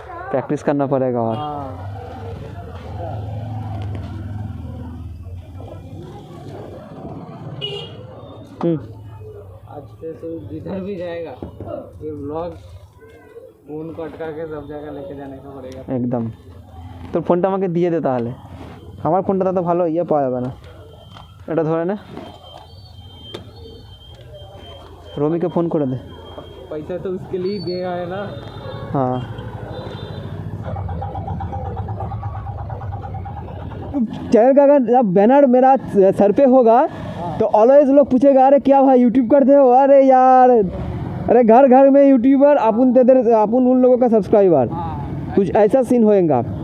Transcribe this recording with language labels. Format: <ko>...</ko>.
<hi>Practice करना पड़ेगा और हाँ आज से तो जिधर भी जाएगा ये ब्लॉग फोन को अटका के सब जगह लेके जाने का पड़ेगा।</hi> <bn>একদম তোর ফোনটা আমাকে দিয়ে দে তাহলে আমার ফোনটা তো ভালো ইয়ে পাওয়া যাবে না এটা ধরে নে রমিকে ফোন করে দে</bn> <hi>पैसा तो उसके लिए ही दिया है ना। हाँ चैनल का अगर जब बैनर मेरा सर पे होगा तो ऑलवेज लोग पूछेगा अरे क्या भाई यूट्यूब करते हो अरे यार अरे घर घर में यूट्यूबर अपन उन लोगों का सब्सक्राइबर कुछ ऐसा सीन होएगा।</hi>